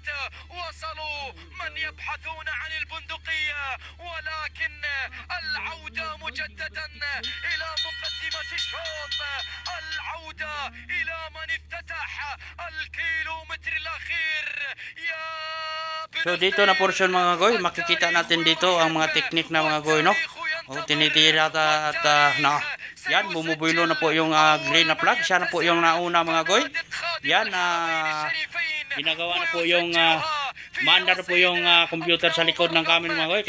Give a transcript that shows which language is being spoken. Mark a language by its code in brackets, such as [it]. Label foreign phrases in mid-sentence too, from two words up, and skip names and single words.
[ar] وصلوا من يبحثون عن البندقية، ولكن العودة مجددا إلى مقدمة الشوط. العودة إلى من افتتح الكيلومتر الأخير. يا [tl] So dito na portion mga goy, makikita natin dito ang mga teknik na mga goy, no? O tinitira at na yan, bumubulo na po yung green na flag. Siya na po yung nauna mga goy. Yan, ginagawa na po yung maandar na po yung computer sa likod ng camera mga goy.